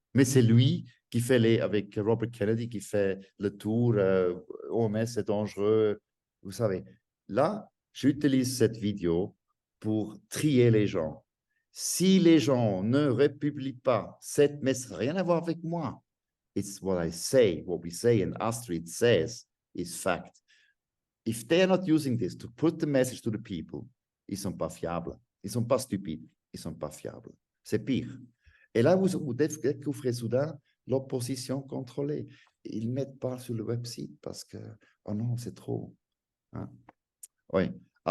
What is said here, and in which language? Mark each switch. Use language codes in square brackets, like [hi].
[fr] Mais c'est lui qui fait avec Robert Kennedy, qui fait le tour, OMS est dangereux. Vous savez, là, j'utilise cette vidéo pour trier les gens. Si les gens ne republient pas cette message, rien à voir avec moi. [en] It's what I say, what we say, and Astrid says is fact. If they are not using this to put the message to the people, [fr] ils ne sont pas fiables. Ils ne sont pas stupides, ils ne sont pas fiables. C'est pire. Et là, vous découvrez soudain l'opposition contrôlée. Ils ne mettent pas sur le website parce que, oh non, c'est trop. Hein? Oui. Ils ont